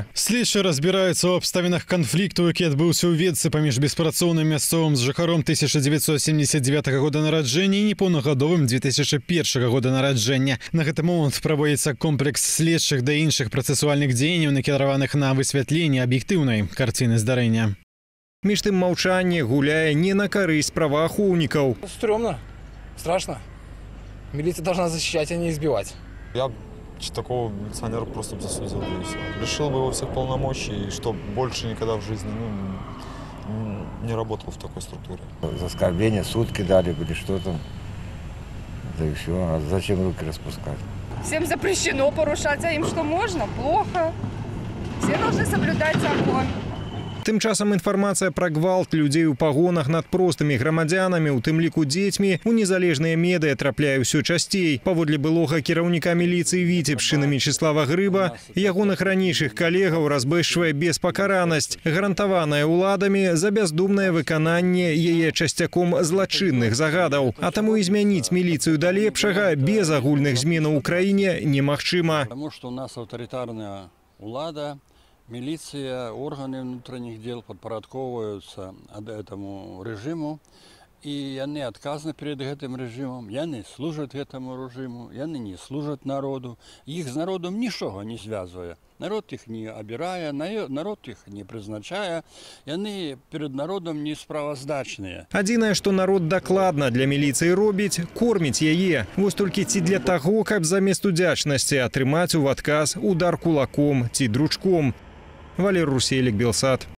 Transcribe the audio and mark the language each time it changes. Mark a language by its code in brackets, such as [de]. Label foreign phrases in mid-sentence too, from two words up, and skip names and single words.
[be] Следчы разбіраюцца ў абставінах канфлікту, які адбыўся ў Ветцы паміж беспрацоўным мясцовым з жыхаром 1979 года нараджэння і непоўнагадовым 2001 года нараджэння. На гэты момант праводзіцца комплекс следчых да іншых працэсуальных дзеянняў, накіраваных на высвятленне аб'ектыўнай карціны здарэння. Між тым маўчанне гуляе не на карысць праваахоўнікаў. [ru] Стрёмно, страшно. Милиция должна защищать, а не избивать. Я такого милиционера просто засудил и все. Лишил бы его всех полномочий, и что больше никогда в жизни не работал в такой структуре. За оскорбление сутки дали или что-то. Да и все. А зачем руки распускать? Всем запрещено порушать, а им что можно? Плохо. Все должны соблюдать закон. [be] Тым часам інфармацыя пра гвалт людзей у пагонах над простымі грамадзянамі, у тым ліку дзецьмі, у незалежныя медыа трапляе ўсё часцей. Паводле былога кіраўніка міліцыі Віцебшчыны Мечыслава Грыба, ягоных ранейшых калегаў разбэшчвае беспакаранасць, гарантаваная ўладамі за бяздумнае выкананне яе часцяком злачынных загадаў. А таму і змяніць міліцыю да лепшага без агульных зменаў у краіне немагчыма. Таму што у нас аўтарытарная ўлада, [ru] милиция, органы внутренних дел подпорядковываются этому режиму, и они отказаны перед этим режимом, они служат этому режиму, они не служат народу, их с народом ничего не связывая. Народ их не обирая, народ их не призначая, и они перед народом не справаздачныя. [be] Адзінае, што народ дакладна для міліцыі робіць, корміць яе. Вось толькі ці для таго, каб замест удзячнасці атрымаць у адказ удар кулаком ці дручком. Валер Руселік, Белсат.